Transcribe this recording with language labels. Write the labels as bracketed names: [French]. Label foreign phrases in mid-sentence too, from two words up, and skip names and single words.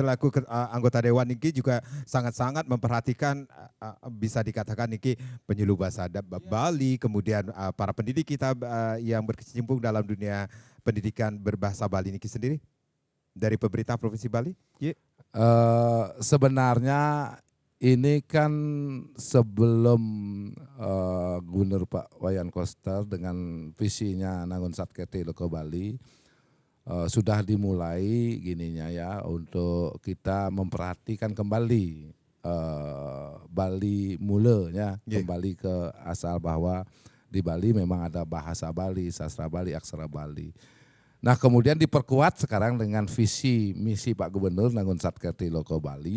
[Indonesian] selaku anggota Dewan Niki juga sangat-sangat memperhatikan bisa dikatakan Niki penyuluh bahasa Bali, kemudian para pendidik kita yang berkecimpung dalam dunia pendidikan berbahasa Bali Niki sendiri dari pemerintah Provinsi Bali. Sebenarnya ini kan sebelum Gubernur Pak Wayan Koster dengan visinya Nangun Satkertih Loko Bali sudah dimulai gininya ya untuk kita memperhatikan kembali Bali mula ya, kembali ke asal bahwa di Bali memang ada bahasa Bali, sastra Bali, aksara Bali. Nah kemudian diperkuat sekarang dengan visi misi Pak Gubernur Nangun Satkertih Loko Bali.